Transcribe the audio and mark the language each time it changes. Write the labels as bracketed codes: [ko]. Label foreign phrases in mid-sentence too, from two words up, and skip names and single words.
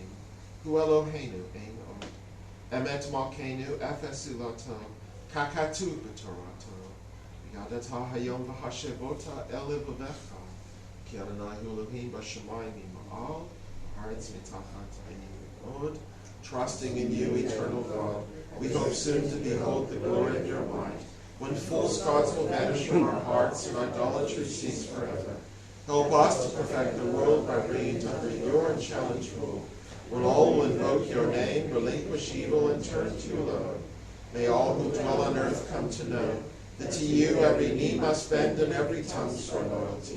[he] הוא אלוהינו אין עוד אמת מלכנו אפס זולתו ככתוב בתורתו וידעת היום והשבות אל לבבך כי אדני הוא האלוהים בשמים ממעל הארץ מתחת אין עוד. [en] Trusting in you, eternal God, we hope soon to behold the glory of your might, when false gods will vanish from our hearts and idolatry cease forever. Help us to perfect the world by bringing it under your unchallenged rule. When all will invoke your name, relinquish evil, and turn to you alone, may all who dwell on earth come to know that to you every knee must bend and every tongue swear loyalty.